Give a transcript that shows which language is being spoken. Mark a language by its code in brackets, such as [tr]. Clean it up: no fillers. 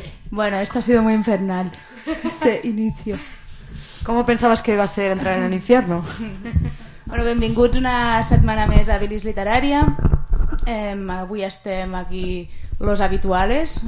[es] Bueno, esto ha sido muy infernal, este inicio. ¿Cómo pensabas que iba a ser entrar en el infierno? [ca] Bueno, benvinguts una setmana més a Bilis Literària. Avui estem aquí [es] los habituales.